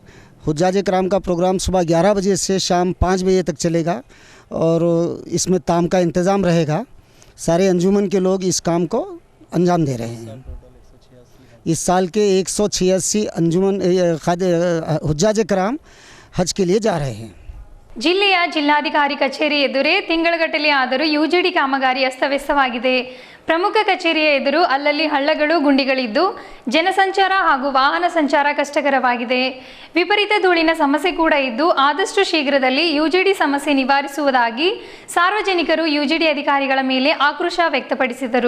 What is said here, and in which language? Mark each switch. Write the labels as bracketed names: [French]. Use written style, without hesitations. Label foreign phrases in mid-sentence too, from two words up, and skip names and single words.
[Hindi] हुज्जाज कराम का प्रोग्राम सुबह 11 बजे से शाम 5 बजे तक चलेगा और इसमें ताम का इंतज़ाम रहेगा। सारे अंजुमन के लोग इस काम को अंजाम दे रहे हैं। इस साल के 186 अंजुमन हुज्जाज कराम हज के लिए जा रहे हैं। [Kannada] ಜಿಲ್ಲೆಯ ಜಿಲ್ಲಾಧಿಕಾರಿ ಕಚೇರಿ ಎದುರೇ ತಿಂಗಳಗಟ್ಟಲೆ ಆದರೂ ಯುಜಿಡಿ ಕಾಮಗಾರಿ ಅಸ್ತವ್ಯಸ್ತವಾಗಿದೆ. ಪ್ರಮುಖ ಕಚೇರಿಯ ಎದುರು ಅಲ್ಲಲ್ಲಿ ಹಳ್ಳಗಳು ಗುಂಡಿಗಳಿದ್ದು ಜನಸಂಚಾರ ಹಾಗೂ ವಾಹನ ಸಂಚಾರ ಕಷ್ಟಕರವಾಗಿದೆ. ವಿಪರೀತ ಧೂಳಿನ ಸಮಸ್ಯೆ ಕೂಡ ಇದ್ದು ಆದಷ್ಟು ಶೀಘ್ರದಲ್ಲಿ ಯುಜಿಡಿ ಸಮಸ್ಯೆ ನಿವಾರಿಸುವುದಾಗಿ ಸಾರ್ವಜನಿಕರು ಯುಜಿಡಿ ಅಧಿಕಾರಿಗಳ ಮೇಲೆ ಆಕ್ರೋಶ ವ್ಯಕ್ತಪಡಿಸಿದರು.